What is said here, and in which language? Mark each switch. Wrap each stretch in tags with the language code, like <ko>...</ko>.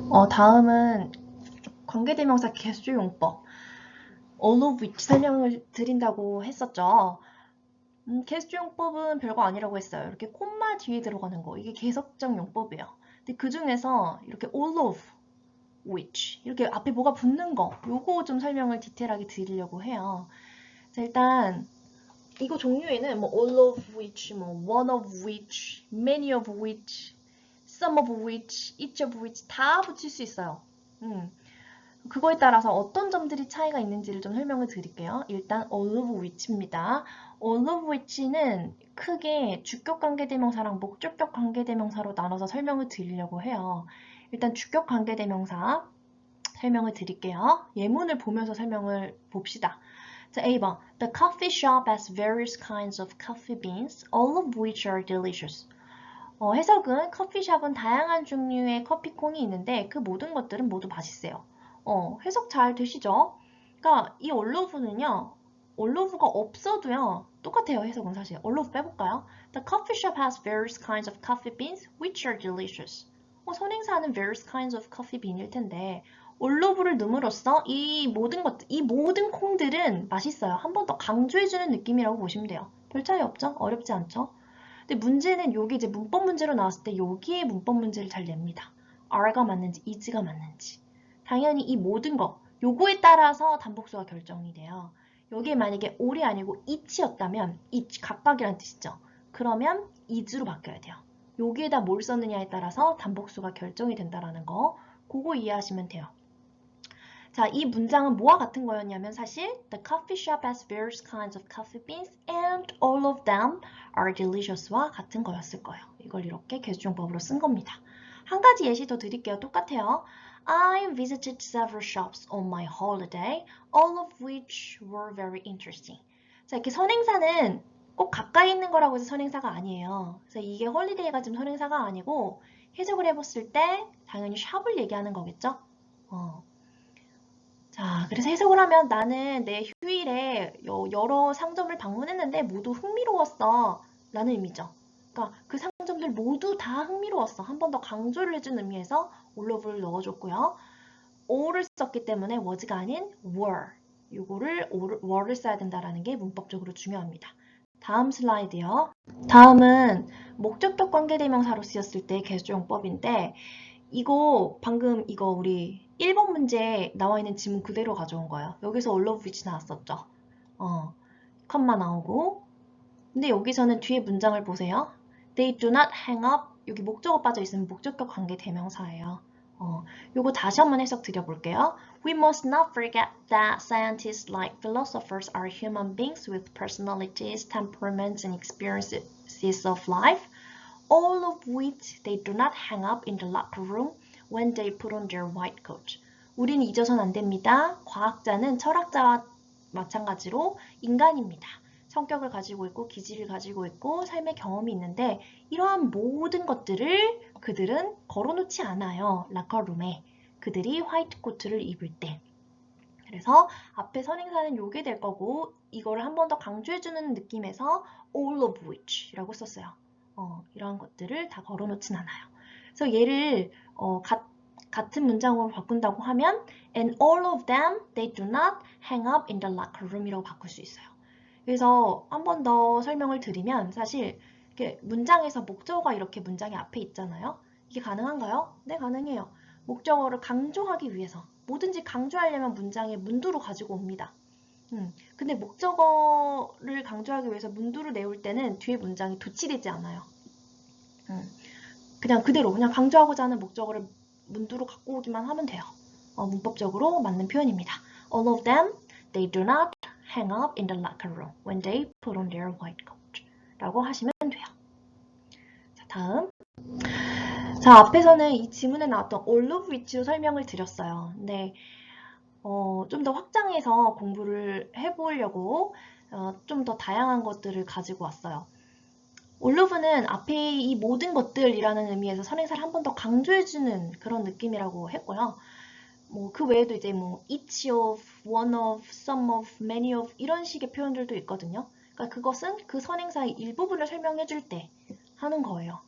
<ko>다음은 관계대명사 개수용법 all of which 설명을 드린다고 했었죠. 개수용법은 별거 아니라고 했어요. 이렇게 콤마 뒤에 들어가는 거 이게 계속적 용법이에요. 근데 그 중에서 이렇게 all of which 이렇게 앞에 뭐가 붙는 거 요거 좀 설명을 디테일하게 드리려고 해요. 자, 일단 이거 종류에는 뭐 all of which, 뭐 one of which, many of which, some of which, each of which 다 붙일 수 있어요. 그거에 따라서 어떤 점들이 차이가 있는지를 좀 설명을 드릴게요. 일단 all of which입니다. all of which는 크게 주격 관계대명사랑 목적격 관계대명사로 나눠서 설명을 드리려고 해요. 일단 주격 관계대명사 설명을 드릴게요. 예문을 보면서 설명을 봅시다. 자, A번.</ko> <en>The coffee shop has various kinds of coffee beans, all of which are delicious.</en> <ko>해석은 커피숍은 다양한 종류의 커피콩이 있는데 그 모든 것들은 모두 맛있어요. 해석 잘 되시죠? 그러니까 이 all of는요. all of가 없어도요. 똑같아요. 해석은 사실. all of 빼볼까요?</ko> <en>The coffee shop has various kinds of coffee beans, which are delicious.</en> <ko>선행사는</ko> <en>various kinds of coffee bean</en> <ko>일 텐데 all of를 넣음으로써 이 모든 콩들은 맛있어요. 한 번 더 강조해주는 느낌이라고 보시면 돼요. 별 차이 없죠? 어렵지 않죠? 근데 문제는 여기 이제 문법 문제로 나왔을 때 여기에 문법 문제를 잘 냅니다. are가 맞는지 is가 맞는지. 당연히 이 모든 거, 요거에 따라서 단복수가 결정이 돼요. 여기에 만약에 all이 아니고 each였다면 each 각각이란 뜻이죠. 그러면 is로 바뀌어야 돼요. 여기에다 뭘 썼느냐에 따라서 단복수가 결정이 된다라는 거 그거 이해하시면 돼요. 자, 이 문장은 뭐와 같은 거였냐면 사실</ko> <en>The coffee shop has various kinds of coffee beans and all of them are delicious와</en> <ko>같은 거였을 거예요. 이걸 이렇게 개수종법으로 쓴 겁니다. 한 가지 예시 더 드릴게요. 똑같아요.</ko> <en>I visited several shops on my holiday, all of which were very interesting.</en> <ko>자, 이렇게 선행사는 꼭 가까이 있는 거라고 해서 선행사가 아니에요. 그래서 이게 홀리데이가 지금 선행사가 아니고 해석을 해봤을 때 당연히 샵을 얘기하는 거겠죠? 자, 그래서 해석을 하면 나는 내 휴일에 여러 상점을 방문했는데 모두 흥미로웠어 라는 의미죠. 그러니까 그 상점들 모두 다 흥미로웠어. 한 번 더 강조를 해준 의미에서 all of를 넣어줬고요. all을 썼기 때문에 was가 아닌 were. 요거를 were를 써야 된다는 게 문법적으로 중요합니다. 다음 슬라이드요. 다음은 목적격 관계대명사로 쓰였을 때 개수용법인데 이거 방금 이거 우리 1번 문제에 나와 있는 지문 그대로 가져온 거예요. 여기서 all of which 나왔었죠. 컴마 나오고. 근데 여기서는 뒤에 문장을 보세요.</ko> <en>They do not hang up.</en> <ko>여기 목적어 빠져 있으면 목적격 관계 대명사예요. 요거 다시 한번 해석 드려볼게요.</ko> <en>We must not forget that scientists like philosophers are human beings with personalities, temperaments, and experiences of life. All of which they do not hang up in the locker room when they put on their white coat.</en> <ko>우리는 잊어서는 안 됩니다. 과학자는 철학자와 마찬가지로 인간입니다. 성격을 가지고 있고 기질을 가지고 있고 삶의 경험이 있는데 이러한 모든 것들을 그들은 걸어놓지 않아요. 라커룸에. 그들이 화이트 코트를 입을 때. 그래서 앞에 선행사는 요게 될 거고 이거를 한 번 더 강조해주는 느낌에서 all of which 이라고 썼어요. 이러한 것들을 다 걸어놓진 않아요. 그래서 얘를 같은 문장으로 바꾼다고 하면</ko> <en>and all of them, they do not hang up in the locker room</en> <ko>이라고 바꿀 수 있어요. 그래서 한 번 더 설명을 드리면 사실 이렇게 문장에서 목적어가 이렇게 문장이 앞에 있잖아요. 이게 가능한가요? 네, 가능해요. 목적어를 강조하기 위해서 뭐든지 강조하려면 문장에 문두로 가지고 옵니다. 근데 목적어를 강조하기 위해서 문두를 내올 때는 뒤에 문장이 도치되지 않아요. 그냥 그대로 그냥 강조하고자 하는 목적어를 문두로 갖고 오기만 하면 돼요. 문법적으로 맞는 표현입니다.</ko> <en>All of them, they do not hang up in the locker room when they put on their white coat</en> <ko>라고 하시면 돼요. 자, 다음. 자, 앞에서는 이 지문에 나왔던 all of which로 설명을 드렸어요. 근데 좀 더 확장해서 공부를 해보려고 좀 더 다양한 것들을 가지고 왔어요. all of는 앞에 이 모든 것들이라는 의미에서 선행사를 한 번 더 강조해주는 그런 느낌이라고 했고요. 그 외에도 이제 each of, one of, some of, many of 이런 식의 표현들도 있거든요. 그러니까 그것은 그 선행사의 일부분을 설명해줄 때 하는 거예요.</ko>